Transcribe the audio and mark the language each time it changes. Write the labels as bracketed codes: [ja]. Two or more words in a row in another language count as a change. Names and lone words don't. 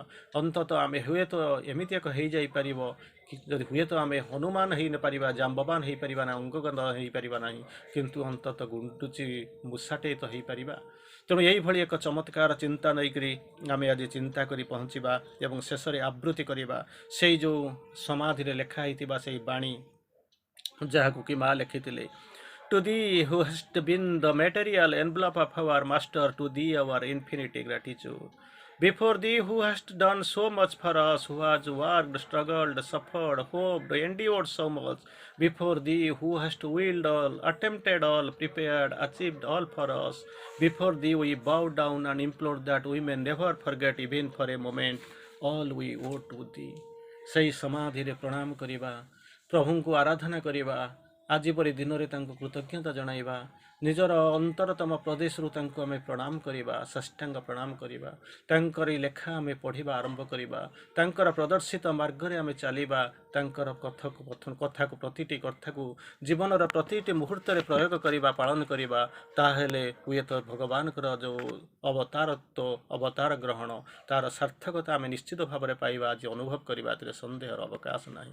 [or] ଅନ୍ତତଃ ଆମେ ହୁଏତ ଏମିତି ଏକ ହେଇଯାଇପାରିବ କି ଯଦି ହୁଏତ ଆମେ ହନୁମାନ ହେଇନପାରିବା, ଜାମ୍ବବାନ ହେଇପାରିବା ନା, ଅଙ୍ଗଗନ୍ଧ ହେଇପାରିବା ନାହିଁ, କିନ୍ତୁ ଅନ୍ତତଃ ଗୁଣ୍ଡୁଚି ମୂଷାଟେ ତ ହେଇପାରିବା। ତେଣୁ ଏଇଭଳି ଏକ ଚମତ୍କାର ଚିନ୍ତା ନେଇକରି ଆମେ ଆଜି ଚିନ୍ତା କରି ପହଞ୍ଚିବା ଏବଂ ଶେଷରେ ଆବୃତ୍ତି କରିବା ସେଇ ଯେଉଁ ସମାଧିରେ ଲେଖା ହେଇଥିବା ସେଇ ବାଣୀ, ଯାହାକୁ କି ମା ଲେଖିଥିଲେ, [en] To thee who hast been the material envelope of our master, to thee our infinite gratitude. Before thee who hast done so much for us, who has worked, struggled, suffered, hoped, endured so much, before thee who hast willed all, attempted all, prepared, achieved all for us, before thee we bow down and implore that we may never forget even for a moment all we owe to thee. [or] ସେହି ସମାଧିରେ ପ୍ରଣାମ କରିବା, ପ୍ରଭୁଙ୍କୁ ଆରାଧନା କରିବା, ଆଜି ପରି ଦିନରେ ତାଙ୍କୁ କୃତଜ୍ଞତା ଜଣାଇବା, ନିଜର ଅନ୍ତରତମ ପ୍ରଦେଶରୁ ତାଙ୍କୁ ଆମେ ପ୍ରଣାମ କରିବା, ସାଷ୍ଟାଙ୍ଗ ପ୍ରଣାମ କରିବା, ତାଙ୍କରି ଲେଖା ଆମେ ପଢ଼ିବା ଆରମ୍ଭ କରିବା, ତାଙ୍କର ପ୍ରଦର୍ଶିତ ମାର୍ଗରେ ଆମେ ଚାଲିବା, ତାଙ୍କର କଥାକୁ ପ୍ରତିଟି କଥାକୁ ଜୀବନର ପ୍ରତିଟି ମୁହୂର୍ତ୍ତରେ ପ୍ରୟୋଗ କରିବା, ପାଳନ କରିବା, ତାହେଲେ ହୁଏତ ଭଗବାନଙ୍କର ଯେଉଁ ଅବତାର ଗ୍ରହଣ, ତାର ସାର୍ଥକତା ଆମେ ନିଶ୍ଚିତ ଭାବରେ ପାଇବା, ଆଜି ଅନୁଭବ କରିବା, ଏଥିରେ ସନ୍ଦେହର ଅବକାଶ ନାହିଁ।